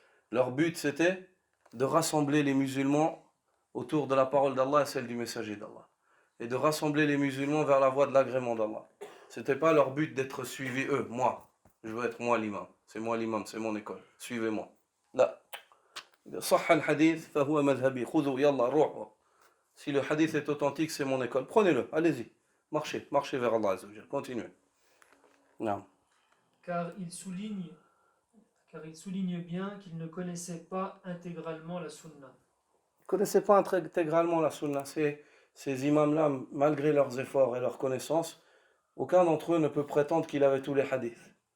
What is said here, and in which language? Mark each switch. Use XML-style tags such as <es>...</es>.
<fr>Leur but, c'était de rassembler les musulmans autour de la parole d'Allah et celle du messager d'Allah. Et de rassembler les musulmans vers la voie de l'agrément d'Allah. Ce n'était pas leur but d'être suivis eux, moi. Je veux être moi l'imam. C'est moi l'imam, c'est mon école. Suivez-moi. Là.</fr> <ar>صح الحديث فهو مذهبي خذوا يلا روحوا.</ar> <fr>Si le hadith est authentique, c'est mon école. Prenez-le, allez-y. Marchez vers Allah Azzawajal. Continuez. Non. Car il souligne bien qu'il ne connaissait pas intégralement la sunna. Ils ne connaissaient pas intégralement la sunna. Ces imams-là, malgré leurs efforts et leurs connaissances, aucun d'entre eux ne peut prétendre qu'il avait tous les hadiths.</fr>